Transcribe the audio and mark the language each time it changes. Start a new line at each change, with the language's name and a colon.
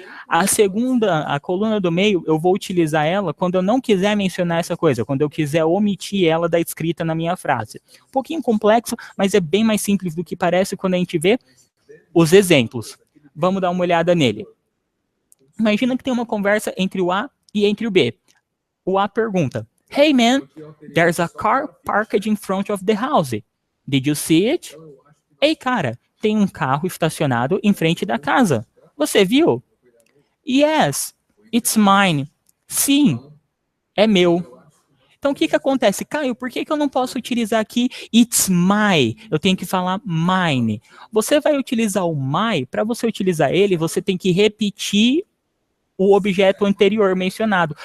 Portuguese: A coluna do meio, eu vou utilizar ela quando eu não quiser mencionar essa coisa, quando eu quiser omitir ela da escrita na minha frase. Um pouquinho complexo, mas é bem mais simples do que parece quando a gente vê os exemplos. Vamos dar uma olhada nele. Imagina que tem uma conversa entre o A e entre o B. O A pergunta,
English: "Hey man, there's a car parked in front of the house. Did you see it?"
Portuguese: Ei, cara, tem um carro estacionado em frente da casa. Você viu?
English: Yes, it's mine.
Portuguese: Sim, é meu. Então, o que acontece? Caio, por que eu não posso utilizar aqui
English: it's my?
Portuguese: Eu tenho que falar mine. Você vai utilizar o my, para você utilizar ele, você tem que repetir o objeto anterior mencionado.